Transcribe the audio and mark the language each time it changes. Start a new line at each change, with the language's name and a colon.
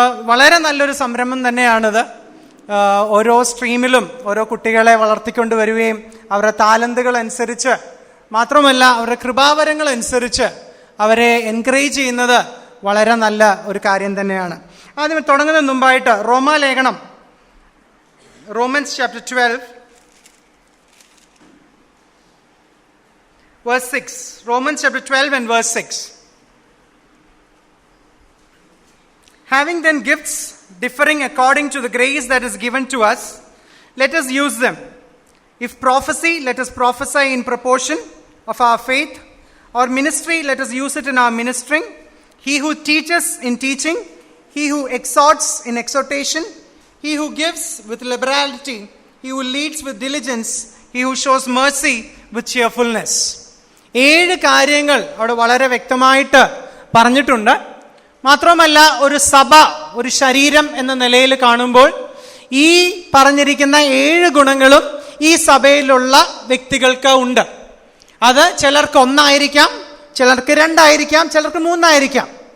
Malayalam: വളരെ നല്ലൊരു സംരംഭം തന്നെയാണിത്. ഓരോ സ്ട്രീമിലും ഓരോ കുട്ടികളെ വളർത്തിക്കൊണ്ട് വരികയും അവരുടെ താലന്തുകൾ അനുസരിച്ച് മാത്രമല്ല അവരുടെ കൃപാവരങ്ങൾ അനുസരിച്ച് അവരെ എൻകറേജ് ചെയ്യുന്നത് വളരെ നല്ല ഒരു കാര്യം തന്നെയാണ്. ആദ്യം തുടങ്ങുന്നതിന് മുമ്പായിട്ട് റോമാലേഖനം
English: Romans chapter 12 verse 6. Romans chapter 12 and verse 6. Having then gifts differing according to the grace that is given to us, let us use them. If prophecy, let us prophesy in proportion of our faith. Or ministry, let us use it in our ministering. He who teaches in teaching, he who exhorts in exhortation, he who gives with liberality, he who leads with diligence, he who shows mercy with cheerfulness.
Malayalam: 7 കാര്യങ്ങൾ അവിടെ വളരെ വ്യക്തമായിട്ട് പറഞ്ഞിട്ടുണ്ട്. മാത്രമല്ല ഒരു സഭ, ഒരു ശരീരം എന്ന നിലയിൽ കാണുമ്പോൾ ഈ പറഞ്ഞിരിക്കുന്ന 7 ഗുണങ്ങളും ഈ സഭയിലുള്ള വ്യക്തികൾക്ക് ഉണ്ട്. അത് ചിലർക്ക് 1 ആയിരിക്കാം, ചിലർക്ക് 2 ആയിരിക്കാം, ചിലർക്ക് 3 ആയിരിക്കാം.